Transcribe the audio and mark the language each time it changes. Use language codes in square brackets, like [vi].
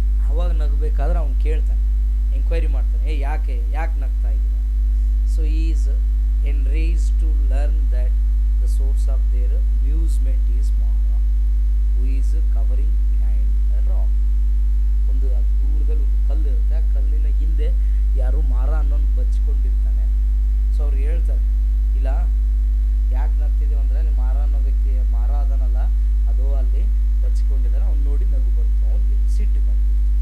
[kn] ಅವಾಗ ನಗಬೇಕಾದ್ರೆ ಅವ್ನು ಕೇಳ್ತಾನೆ, ಎಂಕ್ವೈರಿ ಮಾಡ್ತಾನೆ, ಯಾಕೆ ನಗ್ತಾ ಇದ್ದೀರಾ? [en] So is enraged to learn that the source of their amusement is Mara, who is covering behind a rock. [kn] ಒಂದು ದೂರದಲ್ಲಿ ಒಂದು ಕಲ್ಲು ಇರುತ್ತೆ, ಆ ಕಲ್ಲಿನ ಹಿಂದೆ ಯಾರು ಮಾರ ಅನ್ನೋನು ಬಚ್ಕೊಂಡಿರ್ತಾನೆ. ಸೊ ಅವ್ರು ಹೇಳ್ತಾರೆ, ಇಲ್ಲ ಯಾಕೆ ನಗ್ತಿದ್ದೀವಿ ಅಂದರೆ ನಿಮ್ಮ ಮಾರ ಅನ್ನೋ ವ್ಯಕ್ತಿ ಮಾರ ಅದನಲ್ಲ, ಅದು ಅಲ್ಲಿ ಬಚ್ಕೊಂಡಿದ್ದಾರೆ, ಅವ್ನು ನೋಡಿ ನಗು ಬಂತು, ಅವ್ನಿಗೆ ಸಿಟ್ಟು ಬಂತು.